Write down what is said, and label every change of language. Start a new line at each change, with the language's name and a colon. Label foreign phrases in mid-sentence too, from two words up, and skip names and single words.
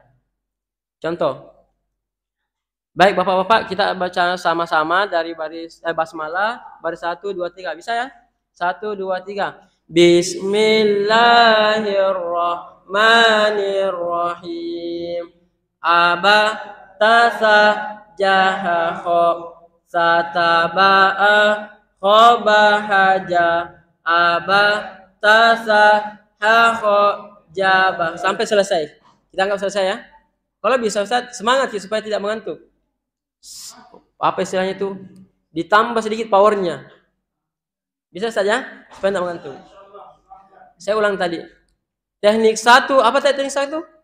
Indonesian: Contoh. Baik Bapak-bapak, kita baca sama-sama dari baris basmalah, baris 1 2 3. Bisa ya? 1 2 3.
Arabic: بسم الله الرحمن الرحيم. Aba tasa jaha kho sataba'a khobahaja aba tasa, ha, kho, jaba.
Indonesian: Sampai selesai. Kita anggap selesai ya. Kalau bisa Ustaz, semangat ya supaya tidak mengantuk. Apa istilahnya itu? Ditambah sedikit powernya. Bisa saja supaya tidak mengantuk. Saya ulang tadi. Teknik 1, apa tadi teknik 1?